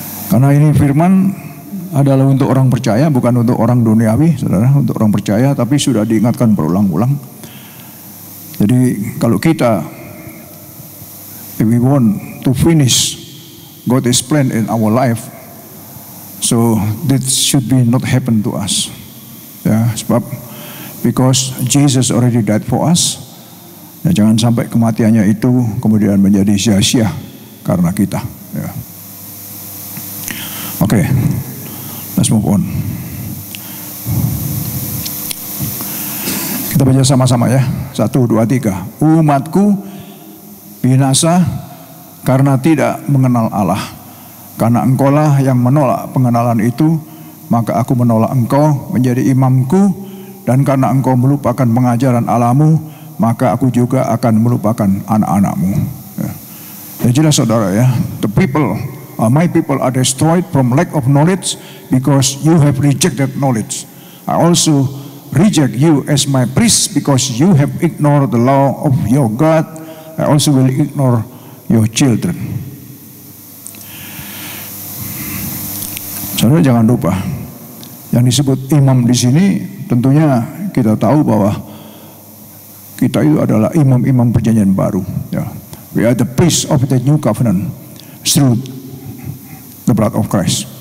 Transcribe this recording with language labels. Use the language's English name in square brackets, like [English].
[Indonesian] Karena ini firman adalah untuk orang percaya, bukan untuk orang duniawi, saudara. Untuk orang percaya, tapi sudah diingatkan berulang-ulang. Jadi kalau kita, [English] if we want to finish God's plan in our life, so that should be not happen to us. [Indonesian] Ya, sebab [English] because Jesus already died for us. [Indonesian] Ya, jangan sampai kematiannya itu kemudian menjadi sia-sia karena kita. Ya. [English] Oke, let's move on. [Indonesian] Kita baca sama-sama ya. 1, 2, 3. Umatku binasa karena tidak mengenal Allah. Karena engkaulah yang menolak pengenalan itu, maka aku menolak engkau menjadi imamku, dan karena engkau melupakan pengajaran Allahmu, maka aku juga akan melupakan anak-anakmu. Ya. Ya, jelas saudara ya, [English] my people are destroyed from lack of knowledge because you have rejected knowledge. I also reject you as my priest because you have ignored the law of your God. I also will ignore your children. [Indonesian] Saudara jangan lupa, yang disebut imam di sini tentunya kita tahu bahwa kita itu adalah imam-imam perjanjian baru. Ya. [English] We are the priest of the new covenant through the blood of Christ.